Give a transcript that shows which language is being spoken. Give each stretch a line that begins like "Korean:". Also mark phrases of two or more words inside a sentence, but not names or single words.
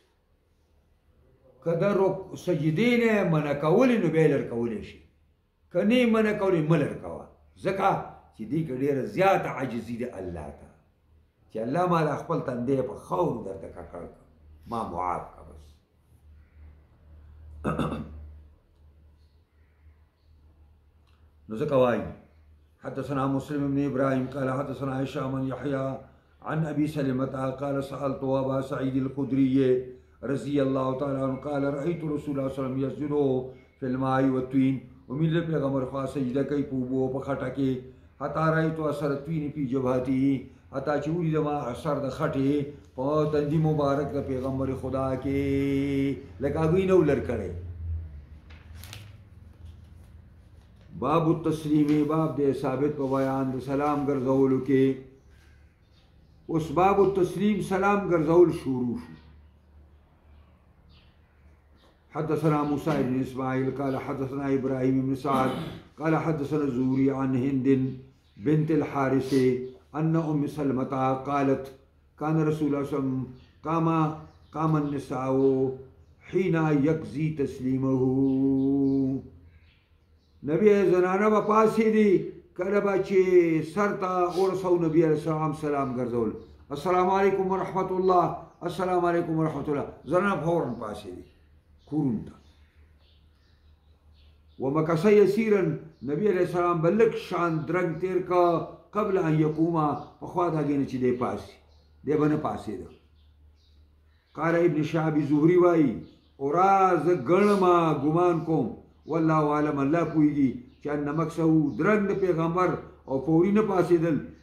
Pashto: که د سجدې نه منع کولی نو بیا یې لر کولی شي که نه یې منع کولی مه لر کوه ځکه چې دې کې ډېره زیاته عاجزي ده الله ته چې الله ما دا خپل تندی په خاورو درته ککړ کړ ما معاف کړه بس
Arabic: نو ځکه وایي حدثنا مسلم بن ابراهيم قال حدثنا هشام بن يحيى عن ابي سلمة قال سالت ابا سعيد الخدري رضي الله تعالى عنه قال رايت رسول الله صلى الله عليه وسلم يسجد في الماء والطين
Pashto: ومن پیغمبر خوا سجده کوي په اوبو په خټه کې
Arabic: حتی رايت اثر الطين في جبهته
Pashto: حتی چې ولید ما اثر د خټې په تندي مبارک د پیغمبر خدا کې لکه هغوی نه ولر کړی
Arabic: باب التسلیم
Pashto: باب دے ثابت په بیان د سلام ګرځولو کې اوس
Arabic: باب التسلیم
Pashto: سلام ګرځول شروع شو
Arabic: حدثنا موسى بن اسماعيل قال حدثنا ابراهيم بن سعد قال حدثنا الزهري عن هند بنت الحارث ان ام سلمة قالت كان رسول الله صلى الله عليه وسلم قام النساء حين يقضي تسليمه
Pashto: نبی زنانه با پاسی دی کله با چې سر ته ورسو نبی علیہ السلام سلام ګرځول
Arabic: السلام علیکم ورحمت الله السلام علیکم ورحمت الله
Pashto: زنانه فورا پاسی دی کورون ته
Arabic: ومکث یسیرا
Pashto: نبی علیہ السلام بلک شان درنګ تیر کا
Arabic: قبل ان یقوما
Pashto: پخوا د هغې نه چې دی پاسی دی به نه پاسېده
Arabic: قال ابن شهاب
Pashto: زهري وایي اورا زه ګڼمه ګمان کوم
Arabic: والله عالم
Pashto: الله پوهیږي چې ان مقصد درنګ د پیغمبر او فوري نه پاسېدل